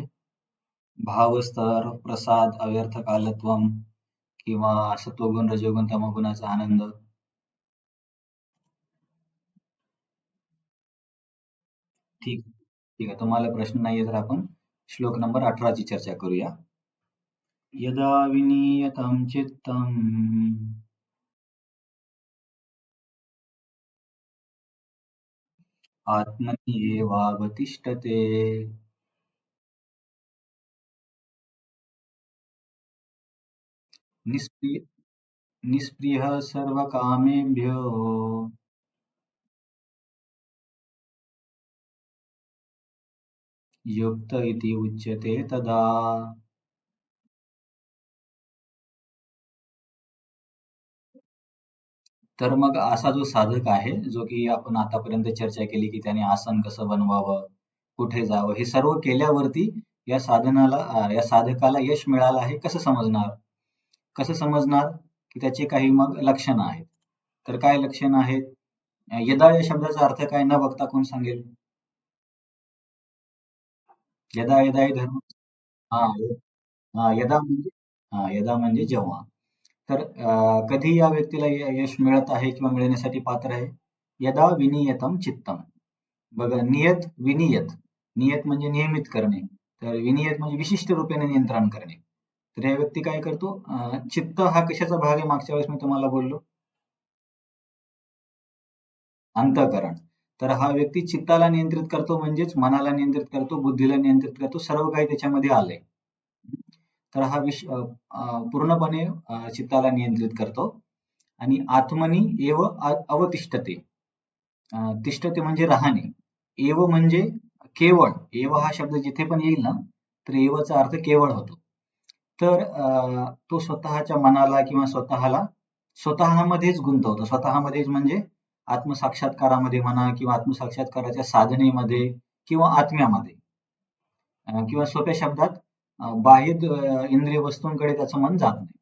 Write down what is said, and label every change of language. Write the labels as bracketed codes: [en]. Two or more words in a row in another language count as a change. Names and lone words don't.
[mr] भावस्तर, प्रसाद, अव्यर्थ कालत्वम किंवा सत्वगुण, रजोगुण, तमोगुणाचा आनंद. ठीक ठीक आहे. तुम्हाला प्रश्न नाहीये तर आपण श्लोक नंबर 18 ची चर्चा करूया. [sa] यदा विनीयतं चित्तम् आत्मन्येवावतिष्ठते निष्क्रिय निष्क्रियः सर्वकामेभ्यो युक्त इति उच्यते तदा. [mr] तर मग असा जो साधक आहे, जो की आपण आतापर्यंत चर्चा केली की त्याने आसन कसं बनवावं, कुठे जावं, हे सर्व केल्यावरती या साधकाला यश मिळालं आहे कसं समजणार? कसं समजणार? की त्याचे काही मग लक्षणं आहेत. तर काय लक्षणं आहेत? यदा या शब्दाचा अर्थ काय न बघता कोण सांगेल? [sa] यदा यदा ही धर्म. [mr] हा, यदा म्हणजे जेव्हा. तर कधी या व्यक्तीला यश मिळत आहे किंवा मिळण्यासाठी पात्र आहे? [sa] यदा विनियतम चित्तम. [mr] बघा, विनियत. नियत म्हणजे नियमित करणे. तर विनियत म्हणजे विशिष्ट रूपेने नियंत्रण करणे. तर या व्यक्ती काय करतो? चित्त हा कशाचा भाग आहे? मागच्या वेळेस मी तुम्हाला बोललो, अंतःकरण. तर हा व्यक्ती चित्ताला नियंत्रित करतो, म्हणजेच मनाला नियंत्रित करतो, बुद्धीला नियंत्रित करतो, सर्व काही त्याच्यामध्ये आलंय. तर हा पूर्णपणे चित्ताला नियंत्रित करतो. [sa] आणि आत्मनी एव अवतिष्ठते. [mr] तिष्ठते म्हणजे राहणे. एव म्हणजे केवळ. एव हा शब्द जिथे पण येईल ना, तर एवचा अर्थ केवळ होतो. तर तो स्वतःच्या मनाला किंवा स्वतःमध्येच गुंतवतो. स्वतःमध्येच म्हणजे आत्मसाक्षात्कारामध्ये म्हणा किंवा आत्मसाक्षात्काराच्या साधनेमध्ये किंवा आत्म्यामध्ये, किंवा सोप्या शब्दात बाह्य इंद्रिय वस्तूंकडे त्याचं मन जात नाही.